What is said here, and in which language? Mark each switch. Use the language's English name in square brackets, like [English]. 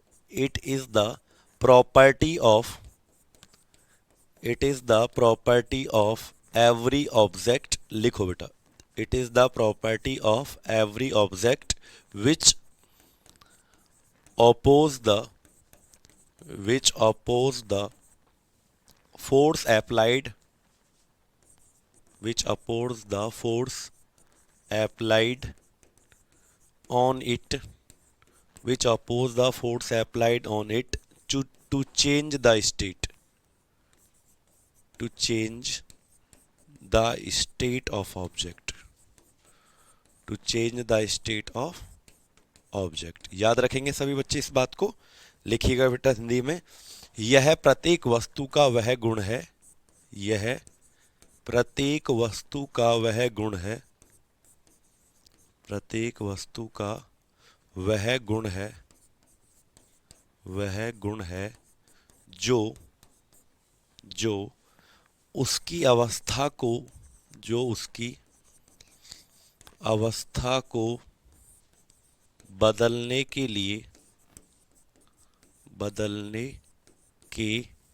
[English] It is the property of, it is the property of every object. [Hindi] लिखो बेटा, [English] It is the property of every object which oppose the which oppose the force applied, which oppose the force applied on it, which oppose the force applied on it to change the state, to change the state of object, to change the state of object. [Hindi] याद रखेंगे सभी बच्चे इस बात को, लिखिएगा बेटा हिंदी में, यह प्रत्येक वस्तु का वह गुण है, यह प्रत्येक वस्तु का वह गुण है, प्रत्येक वस्तु का वह गुण है, वह गुण है जो जो उसकी अवस्था को, जो उसकी अवस्था को बदलने के लिए, बदलने के,